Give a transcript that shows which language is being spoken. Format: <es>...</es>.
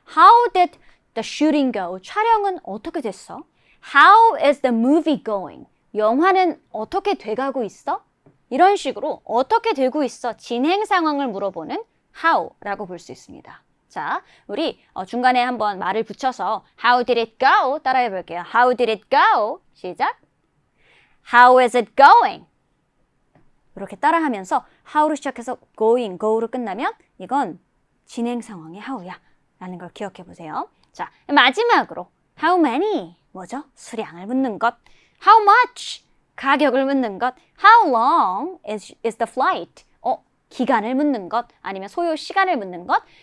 <en>How did the shooting go?</en> <ko>촬영은 어떻게 됐어?</ko> <en>How is the movie going?</en> <ko>영화는 어떻게 돼가고 있어? 이런 식으로 어떻게 되고 있어? 진행 상황을 물어보는 how라고 볼 수 있습니다. 자, 우리 중간에 한번 말을 붙여서</ko> <en>How did it go?</en> <ko>따라해 볼게요.</ko> <en>How did it go? 시작. How is it going?</en> <ko>이렇게 따라하면서 how로 시작해서 going, go로 끝나면 이건 진행 상황의 how야 라는 걸 기억해 보세요. 자, 마지막으로 how many 뭐죠? 수량을 묻는 것. how much 가격을 묻는 것.</ko> <en>how long is the flight</en> <ko>기간을 묻는 것 아니면 소요 시간을 묻는 것.</ko>